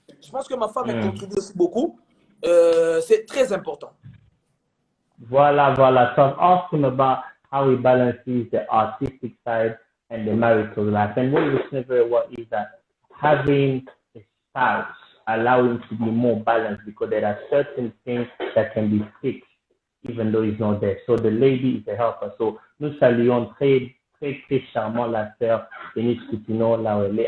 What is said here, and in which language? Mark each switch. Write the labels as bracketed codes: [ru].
[fr] Je pense que ma femme elle contribue aussi beaucoup. C'est très important. Voilà. [en] So I'm asking about how he balances the artistic side and the marital life. And what you listen very well is that having a spouse allow him to be more balanced because there are certain things that can be fixed even though he's not there. So the lady is a helper. [fr] So nous saluons très charmant la sœur Denise Coutinho là où elle est.